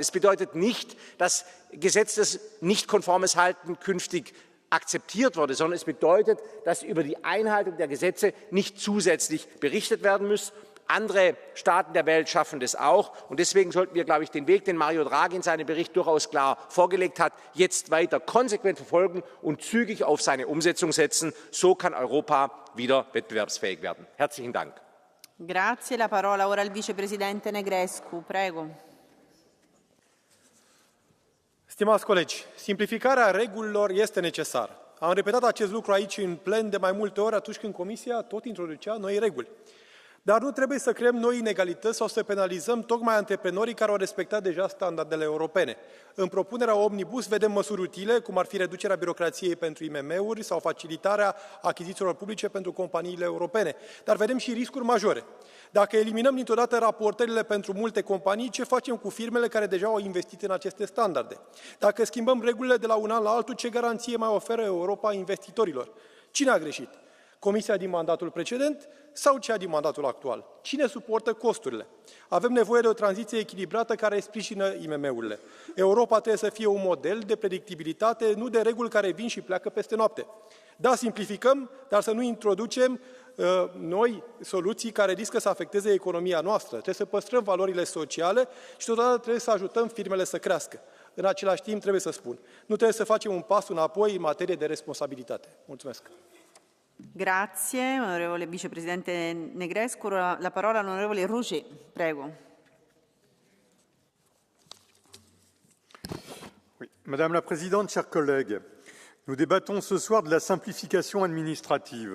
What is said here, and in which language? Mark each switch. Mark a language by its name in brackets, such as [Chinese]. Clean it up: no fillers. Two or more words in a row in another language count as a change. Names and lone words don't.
[German] Es bedeutet nicht, dass gesetzes nicht konformes Halten künftig akzeptiert wurde, sondern es bedeutet, dass über die Einhaltung der Gesetze nicht zusätzlich berichtet werden muss. Andere Staaten der Welt schaffen das auch. Und deswegen sollten wir, glaube ich, den Weg, den Mario Draghi in seinem Bericht durchaus klar vorgelegt hat, jetzt weiter konsequent verfolgen und zügig auf seine Umsetzung setzen. So kann Europa wieder wettbewerbsfähig werden. Herzlichen Dank. [Italian] Grazie. La parola ora al vicepresidente Negrescu. Prego. [Romanian] Stimați colegi, simplificarea regulilor este necesară. Am repetat acest lucru aici în plen de mai multe ori atunci când Comisia tot introducea noi reguli. Dar nu trebuie să creăm noi inegalități sau să penalizăm tocmai antreprenorii care au respectat deja standardele europene. În propunerea Omnibus vedem măsuri utile, cum ar fi reducerea birocrației pentru IMM-uri sau facilitarea achizițiilor publice pentru companiile europene. Dar vedem și riscuri majore. Dacă eliminăm dintr-o dată raportările pentru multe companii, ce facem cu firmele care deja au investit în aceste standarde? Dacă schimbăm regulile de la un an la altul, ce garanție mai oferă Europa investitorilor? Cine a greșit? Comisia din mandatul precedent sau cea din mandatul actual? Cine suportă costurile? Avem nevoie de o tranziție echilibrată care sprijină IMM-urile. Europa trebuie să fie un model de predictibilitate, nu de reguli care vin și pleacă peste noapte. Da, simplificăm, dar să nu introducem noi soluții care riscă să afecteze economia noastră. Trebuie să păstrăm valorile sociale și totodată trebuie să ajutăm firmele să crească. În același timp, trebuie să spun, nu trebuie să facem un pas înapoi în materie de responsabilitate. Mulțumesc! [Italian] Grazie, onorevole vicepresidente Negrescu. La parola all'onorevole Rouget. Prego. [French] Oui. Madame la Présidente, chers collègues, nous débattons ce soir de la simplification administrative.